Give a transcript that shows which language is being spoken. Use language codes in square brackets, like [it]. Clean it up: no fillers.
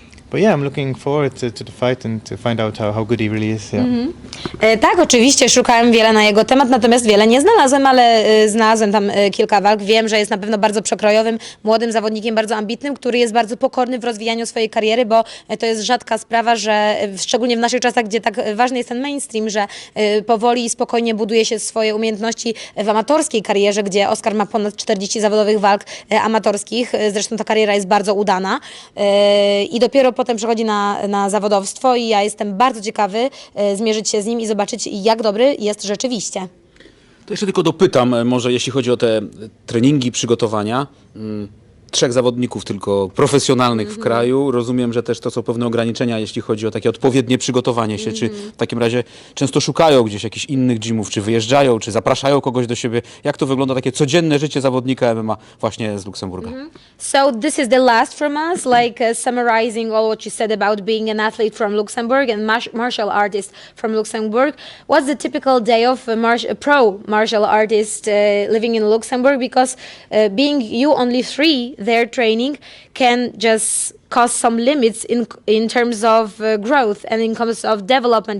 [en] But yeah, I'm looking forward to the fight and to find out how good he really is. Yeah. [pl] Tak, oczywiście szukałem wiele na jego temat, natomiast wiele nie znalazłem, ale znalazłem tam kilka walk. Wiem, że jest na pewno bardzo przekrojowym, młodym zawodnikiem, bardzo ambitnym, który jest bardzo pokorny w rozwijaniu swojej kariery, bo to jest rzadka sprawa, że szczególnie w naszych czasach, gdzie tak ważny jest ten mainstream, że powoli i spokojnie buduje się swoje umiejętności w amatorskiej karierze, gdzie Oskar ma ponad 40 zawodowych walk amatorskich. Zresztą ta kariera jest bardzo udana i dopiero potem przechodzi na zawodowstwo i ja jestem bardzo ciekawy zmierzyć się z nim i zobaczyć, jak dobry jest rzeczywiście. To jeszcze tylko dopytam, może jeśli chodzi o te treningi, przygotowania. 3 zawodników tylko profesjonalnych w kraju. Rozumiem, że też to są pewne ograniczenia, jeśli chodzi o takie odpowiednie przygotowanie się. Czy w takim razie często szukają gdzieś jakichś innych gymów, czy wyjeżdżają, czy zapraszają kogoś do siebie? Jak to wygląda, takie codzienne życie zawodnika MMA właśnie z Luksemburga? [en] So this is the last from us, like summarizing all what you said about being an athlete from Luxembourg and martial artist from Luxembourg. What's the typical day of a pro martial artist living in Luxembourg? Because being you only 3 there training can just cause some limits in terms of growth and in terms of development.